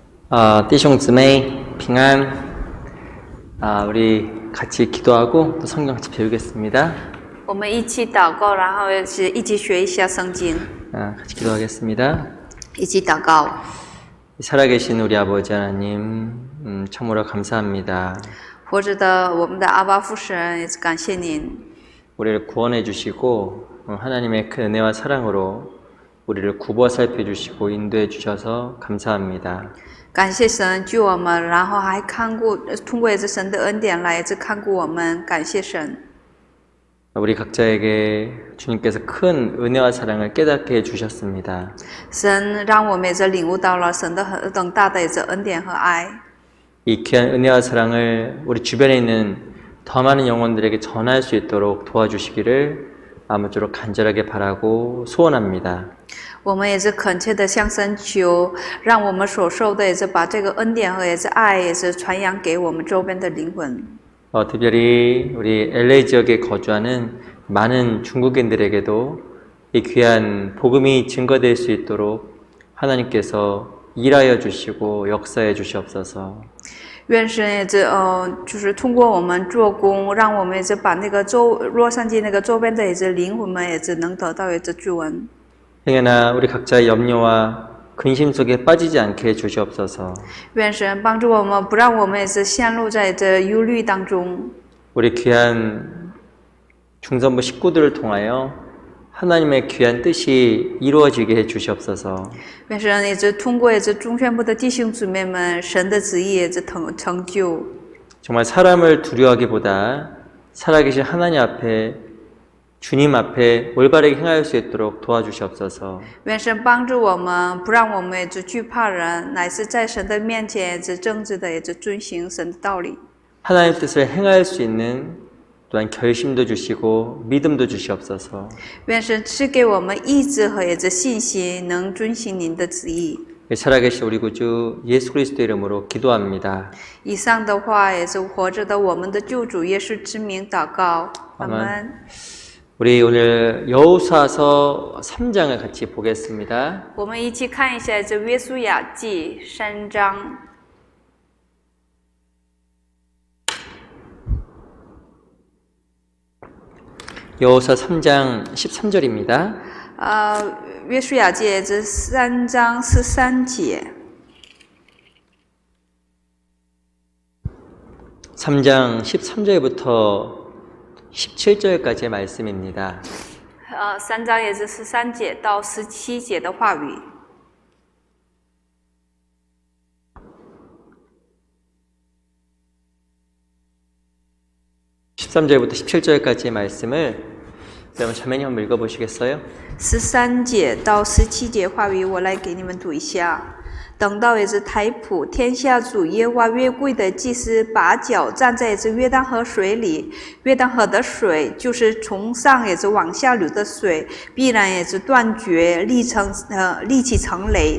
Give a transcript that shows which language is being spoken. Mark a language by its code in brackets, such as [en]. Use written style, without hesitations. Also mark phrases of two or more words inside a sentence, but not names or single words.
[zh] 弟兄姊妹平安。 [ko] 우리 같이 기도하고 또 성경 같이 배우겠습니다. [zh] 我们一起祷告，然后是一起学一下圣经， [ko] 같이 기도하겠습니다. [zh] 一起祷告。 [ko] 살아계신 우리 아버지 하나님, 참으로 감사합니다. [zh] 活着的我们的阿爸父神，也是感谢您， [ko] 우리를 구원해 주시고 하나님의 큰 은혜와 사랑으로 우리를 굽어 살펴 주시고 인도해 주셔서 감사합니다. [zh] 感谢神救我们，然后还通过这神的恩典来看顾我们，感谢神。 [ko] 우리 각자에게 주님께서 큰 은혜와 사랑을 깨닫게 해 주셨습니다. [zh] 神让我们也领悟到了神的何等大的恩典和爱。 [ko] 이 귀한 은혜와 사랑을 우리 주변에 있는 더 많은 영혼들에게 전할 수 있도록 도와주시기를 아무쪼록 간절하게 바라고 소원합니다. [zh] 我们也是恳切的向神求，让我们所受的也是把这个恩典和爱也是传扬给我们周边的灵魂。 [ko] 특별히 우리 LA 지역에 거주하는 많은 중국인들에게도 이 귀한 복음이 증거될 수 있도록 하나님께서 일하여 주시고 역사해 주시옵소서. [zh] 愿神也就是通过我们做工，让我们也是把那个洛杉矶那个周边的灵魂们也是能得到救恩。 [ko] 행여나 우리 각자의 염려와 근심 속에 빠지지 않게 해 주시옵소서. [zh] 愿神帮助我们，不让我们也是陷入在忧虑当中。 [ko] 우리 귀한 중선부 식구들을 통하여 하나님의 귀한 뜻이 이루어지게 해 주시옵소서. [zh] 愿神也是通过中宣部的弟兄姊妹们，神的旨意也是成就。 [ko] 정말 사람을 두려워하기보다 살아계신 하나님 앞에 주님 앞에 올바르게 행할 수 있도록 도와주시옵소서. [zh] 愿神帮助我们，不让我们也是惧怕人，乃是在神的面前也是正直的也是遵行神的道理。 [ko] 하나님 뜻을 행할 수 있는 또한 결심도 주시고 믿음도 주시옵소서. [zh] 愿神赐给我们意志和也是信心，能遵行您的旨意。 [ko] 살아계신 우리 구주 예수 그리스도 이름으로 기도합니다. [zh] 以上的话也是活着的我们的救主耶稣之名祷告，阿门。 [ko] 우리 오늘 여호수아서 3장을 같이 보겠습니다. [zh] 我们一起看一下约书亚记3章。 [ko] 여호수아 3장 13절입니다. [zh] 约书亚记3章13节。 [ko] 3장 13절부터 17절까지의 말씀입니다. [zh] 3 章也是13节到17节的话语。 [ko] 13절부터 17절까지의 말씀을 여러분 자매님 한번 읽어보시겠어요? [zh] 13 节到17节话语，我来给你们读一下。等到也是台普天下主耶和华约柜的祭司把脚站在约旦河水里，约旦河的水就是从上也是往下流的水，必然也是断绝，立起成雷。